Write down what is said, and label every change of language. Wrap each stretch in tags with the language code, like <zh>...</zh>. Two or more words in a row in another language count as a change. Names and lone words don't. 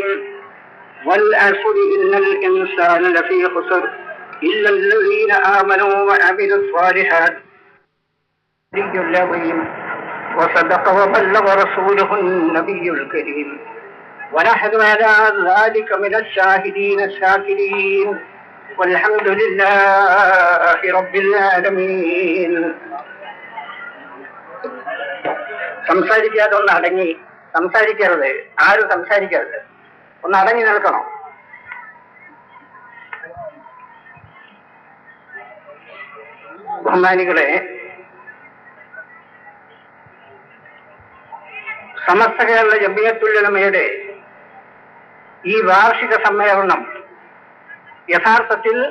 <ar>والعصر إن الإنسان لفي خسر إلا الذين آمنوا وعملوا الصالحات النبي العظيم وصدق وبلغ رسوله النبي الكريم ونحن على ذلك من الشاهدين الشاكرين والحمد لله رب العالمين.</ar> <ml>സംസാരിക്കാതെ ഒന്ന് അടങ്ങി സംസാരിക്കരുത്, ആരും സംസാരിക്കരുത്, ഒന്ന് അടങ്ങി നിൽക്കണം. ബഹുമാനികളെ, സമസ്ത കേരള ജംഇയ്യത്തുൽ ഉലമയുടെ ഈ വാർഷിക സമ്മേളനം യഥാർത്ഥത്തിൽ</ml>